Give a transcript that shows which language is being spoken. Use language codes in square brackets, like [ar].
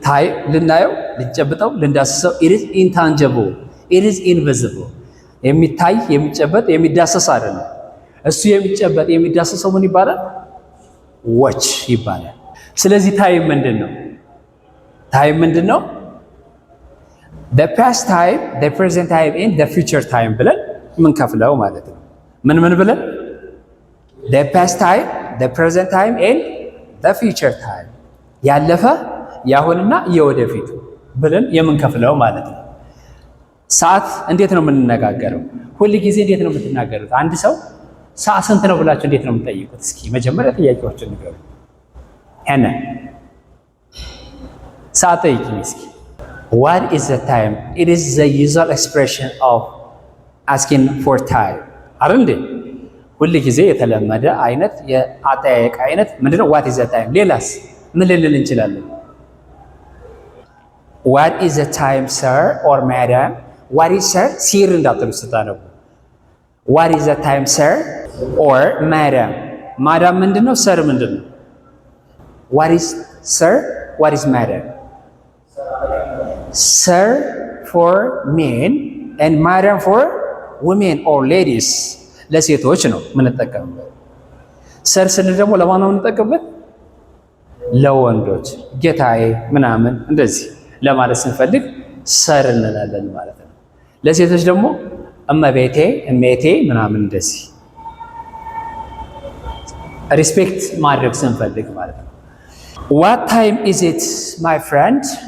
[en] Time [am] ልናየው ልንጨብጠው ልንዳስሰው [en] it is intangible. It is invisible. [am] የሚታይ የሚጨበጥ የሚዳሰስ አይደለም። እሱ የሚጨበጥ የሚዳሰሰው ምን ይባላል? watch ይባላል። ስለዚህ ታይም ምንድነው? ታይም ምንድነው? [en] the past time, the present time and the future time [am] ብለን ምንከፍለው ማለት ነው። ምን ብለን? [en] the past time, the present time and the future time [am] ያለፈ ያሁንና የወደፊቱ ብለን የምንከፍለው ማለት ነው። ሰዓት እንዴት ነው የምንነጋገረው? ሁል ጊዜ እንዴት ነው የምትናገሩት? አንድ ሰው ሰዓት ስንት ነው ብላችሁ እንዴት ነው የምትጠይቁት? እስኪ መጀመሪያ ጥያቄዎችን ንገሩ። ሄነ ሰዓት ጠይቂኝ እስኪ። [en] What is the time? It is the usual expression of asking for time. [am] አይደል? ሁል ጊዜ የተለመደ አይነት የአጠያየቅ አይነት ምንድነው? [en] What is the time? [am] ሌላስ ምን ልንል እንችላለን? [en] What is the time, sir or madam? What is sir? [am] ሲር እንዳትሉ ስታነቡ [en] What is the time, sir or madam? [am] ማዳም ምንድነው? ሰር ምንድነው? [en] What is sir? What is madam? Sir for men and madam for women or ladies. [am] ለሴቶች ነው የምንጠቀምበት። ሰር ስንል ደግሞ ለማን ነው የምንጠቀምበት? ለወንዶች ጌታዬ ምናምን እንደዚህ ለማለት ስንፈልግ ሰር እንላለን ማለት ነው። ለሴቶች ደግሞ እመቤቴ እሜቴ ምናምን እንደዚህ ሪስፔክት ማድረግ ስንፈልግ ማለት ነው። [en] What time is it my friend?